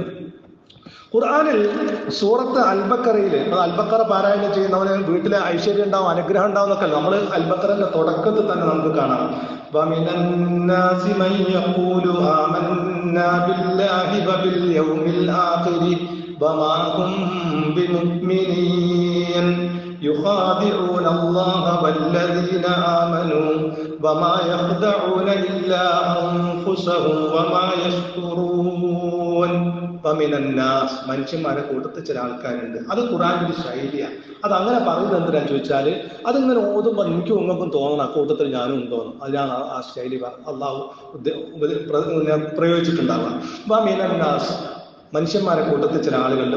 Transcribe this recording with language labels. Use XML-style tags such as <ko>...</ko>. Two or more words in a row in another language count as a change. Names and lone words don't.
<ml>ഖുർആനിൽ സൂറത്ത് അൽബക്കറയിൽ, അൽബക്കറ പാരായണം ചെയ്യുന്നവന് വീട്ടിലെ ഐശ്വര്യം ഉണ്ടാവും, അനുഗ്രഹം ഉണ്ടാവും എന്നൊക്കെ നമ്മൾ അൽബക്കറിന്റെ തുടക്കത്തിൽ തന്നെ നമുക്ക് കാണാം.</ml> <ar>ومن الناس من يقول آمنا بالله وباليوم الآخر وما هم بمؤمنين يخادعون الله والذين آمنوا وما يخدعون إلا أنفسهم وما يشكرون.</ar> <ml>മനുഷ്യന്മാരെ കൂട്ടത്തിൽ ചില ആൾക്കാരുണ്ട്. അത് ഖുർആനിന്റെ ഒരു ശൈലിയാണ്. അത് അങ്ങനെ പറയുന്നത് എന്തിനാന്ന് ചോദിച്ചാൽ, അതിങ്ങനെ ഓതുമ്പോൾ എനിക്കും ഉങ്ങൾക്കും തോന്നണം ആ കൂട്ടത്തിൽ ഞാനും ഉണ്ടോന്നും. അതിനാണ് ആ ശൈലി അള്ളാഹു പ്രയോഗിച്ചിട്ടുണ്ടാവുക. വമിനന്നാസ്, മനുഷ്യന്മാരെ കൂട്ടത്തിൽ ചില ആളുകളുണ്ട്.</ml>